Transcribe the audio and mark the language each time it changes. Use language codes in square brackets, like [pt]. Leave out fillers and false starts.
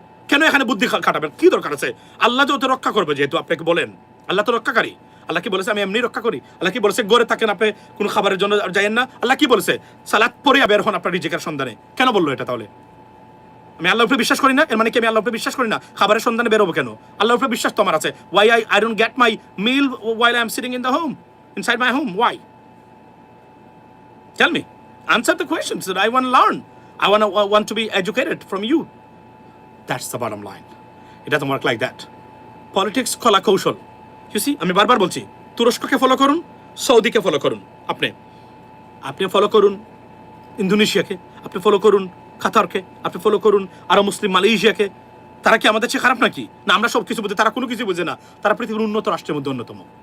[bn] কেন এখানে বুদ্ধি খাটাবেন? কি দরকার আছে? আল্লাহ তো রক্ষা করবে, যেহেতু আপনাকে বলেন আল্লাহ তো রক্ষাকারী। আল্লাহ কি বলেছে? আমি এমনি রক্ষা করি। আল্লাহ কি বলেছে? গড়ে থাকেন, আপনি কোনো খাবারের জন্য যাইয়েন না। আল্লাহ কি বলেছে? সালাত পড়ে বের হন আপনার রিজিকের সন্ধানে। কেন বললো এটা? তাহলে আমি আল্লাহর উপরে বিশ্বাস করি না, এর মানে কি আমি আল্লাহর উপরে বিশ্বাস করি না? খাবারের সন্ধানে বেরোবো কেন? আল্লাহর উপরে বিশ্বাস তো আমার আছে। [en] Why I don't get my meal while I am sitting in the home, inside my home? Why? Tell me. Answer the questions that I want to learn. I want to be educated from you. That's the bottom line. It doesn't work like that. [bn] Politics কলা কৌশল। [en] You see, [bn] আমি বারবার বলছি, তুরস্ককে follow করুন, সৌদিকে follow করুন, আপনি follow করুন ইন্দোনেশিয়াকে, আপনি ফলো করুন কাতারকে, আপনি ফলো করুন আরো মুসলিম মালয়েশিয়াকে। তারা কি আমাদের চেয়ে খারাপ নাকি? না, আমরা সব কিছু বুঝি, তারা কোনো কিছু বুঝে না। তারা পৃথিবীর উন্নত রাষ্ট্রের মধ্যে অন্যতম।